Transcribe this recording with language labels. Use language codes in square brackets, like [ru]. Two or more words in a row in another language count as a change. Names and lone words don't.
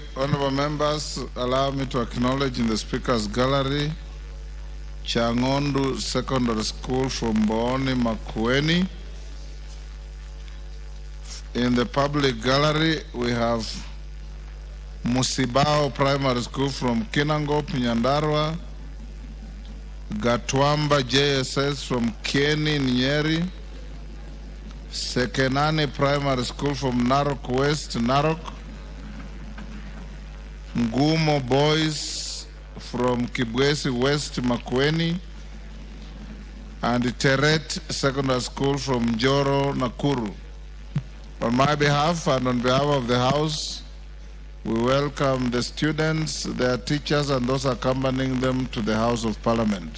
[en] Honorable members, allow me to acknowledge in the Speaker's gallery Changondu Secondary School from Booni Makueni. In the public gallery, we have Musibao Primary School from Kinangop, Nyandarua, Gatwamba JSS from Kieni, Nyeri, Sekenani Primary School from Narok West, Narok, Ngumo Boys from Kibwezi West, Makueni, and Teret Secondary School from Joro, Nakuru. On my behalf and on behalf of the House, we welcome the students, their teachers, and those accompanying them to the House of Parliament.